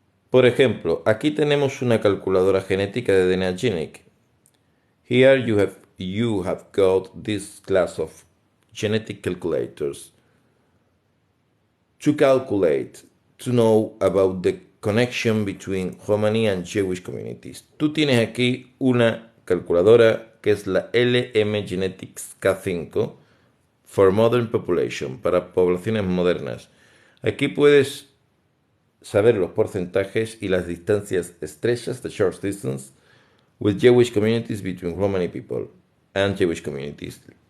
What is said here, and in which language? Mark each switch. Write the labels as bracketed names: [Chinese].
[Spanish] Por ejemplo, aquí tenemos una calculadora genética de DNA Genic. [English] Here you have got this class of genetic calculators to calculate, to know about the connection between Romani and Jewish communities. [Spanish] Tú tienes aquí una calculadora que es la LM Genetics K5 for Modern Population, para poblaciones modernas. Aquí puedes saber los porcentajes y las distancias estrechas, [English] the short distance, with Jewish communities between Romani people and Jewish communities.